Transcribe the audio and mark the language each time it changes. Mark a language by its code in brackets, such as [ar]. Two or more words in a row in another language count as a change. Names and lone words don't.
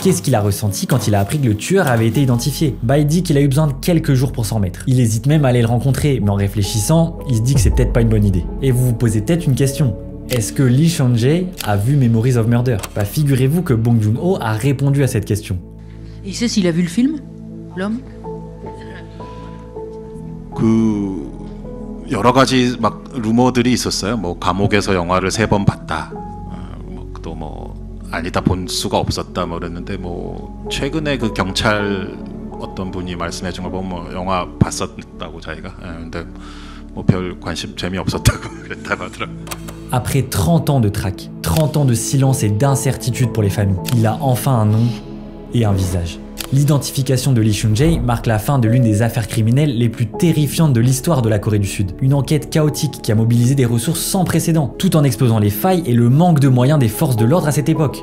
[fr] Qu'est-ce qu'il a ressenti quand il a appris que le tueur avait été identifié? Bah il dit qu'il a eu besoin de quelques jours pour s'en remettre. Il hésite même à aller le rencontrer, mais en réfléchissant, il se dit que c'est peut-être pas une bonne idée. Et vous vous posez peut-être une question. Est-ce que Lee Seon-jae a vu Memories of Murder? Bah figurez-vous que Bong Joon-ho a répondu à cette question. Il sait s'il a vu le film, l'homme? [ko] 여러 가지 막 루머들이 있었어요. 뭐 감옥에서 영화를 3번 봤다. 또 뭐 아니다 본 수가 없었다 뭐 그랬는데 뭐 최근에 그 경찰 어떤 분이 말씀해 준 걸 보면 뭐 영화 봤었다고 자기가. 근데 뭐 별 관심 재미없었다고 그랬다고 하더라고요. [fr] Après 30 ans de traque, 30 ans de silence et d'incertitude pour les familles, il a enfin un nom et un visage. L'identification de Lee Seon-jae marque la fin de l'une des affaires criminelles les plus terrifiantes de l'histoire de la Corée du Sud. Une enquête chaotique qui a mobilisé des ressources sans précédent, tout en exposant les failles et le manque de moyens des forces de l'ordre à cette époque.